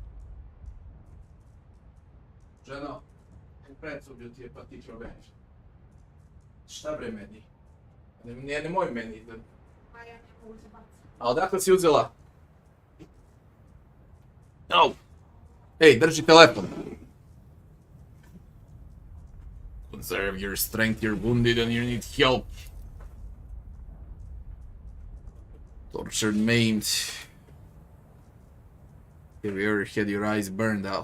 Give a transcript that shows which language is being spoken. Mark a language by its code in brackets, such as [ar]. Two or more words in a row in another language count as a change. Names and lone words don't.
[it] Già no, il prezzo di ti è partito bene. [sr] Šta bre meni? Nije moj meni. A odakle si uzela? Au! Ej, drži telefon. [en] Conserve your strength, you're wounded and you need help. Tortured, maimed. Have you ever had your eyes burned out?